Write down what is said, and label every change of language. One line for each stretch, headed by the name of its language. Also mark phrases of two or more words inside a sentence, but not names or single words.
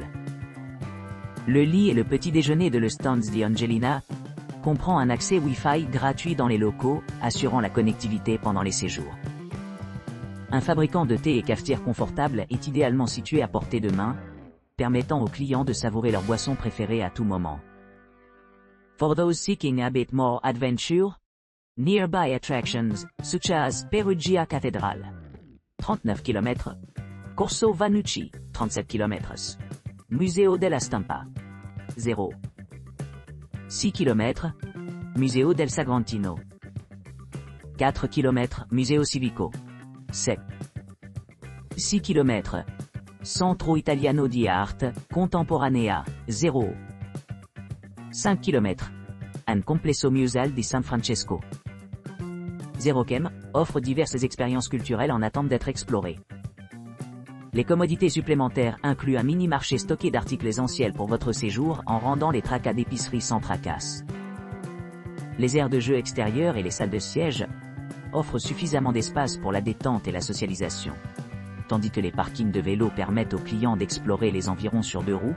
French: Le lit et le petit déjeuner de le Stanzia Angelina comprend un accès Wi-Fi gratuit dans les locaux, assurant la connectivité pendant les séjours. Un fabricant de thé et cafetière confortable est idéalement situé à portée de main, permettant aux clients de savourer leur boisson préférée à tout moment.
English: For those seeking a bit more adventure, nearby attractions, such as Perugia Cathedral, 39 km, Corso Vannucci, 37 km, Museo della Stampa, 0. 6 km, Museo del Sagrantino, 4 km, Museo Civico, 7. 6 km, Centro Italiano di Arte Contemporanea, 0. 5 km, Un Complesso Museale di San Francesco.
French: 0 km, offre diverses expériences culturelles en attente d'être explorées. Les commodités supplémentaires incluent un mini-marché stocké d'articles essentiels pour votre séjour en rendant les tracas d'épicerie sans tracas. Les aires de jeu extérieures et les salles de siège offrent suffisamment d'espace pour la détente et la socialisation, tandis que les parkings de vélos permettent aux clients d'explorer les environs sur 2 roues.